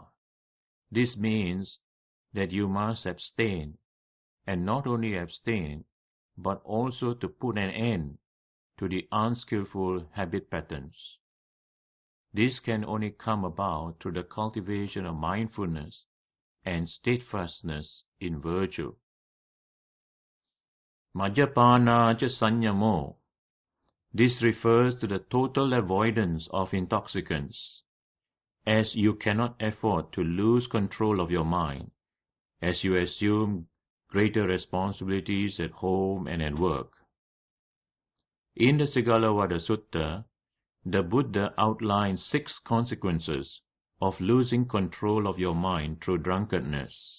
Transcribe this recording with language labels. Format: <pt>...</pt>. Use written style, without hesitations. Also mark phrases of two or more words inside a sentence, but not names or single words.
<en>This means that you must abstain, and not only abstain, but also to put an end to the unskillful habit patterns. This can only come about through the cultivation of mindfulness and steadfastness in virtue.</en> <pi>Majapana cha sanyamo.</pi> <en>This refers to the total avoidance of intoxicants, as you cannot afford to lose control of your mind as you assume greater responsibilities at home and at work. In the Sigalovada Sutta, the Buddha outlines 6 consequences of losing control of your mind through drunkenness.</en>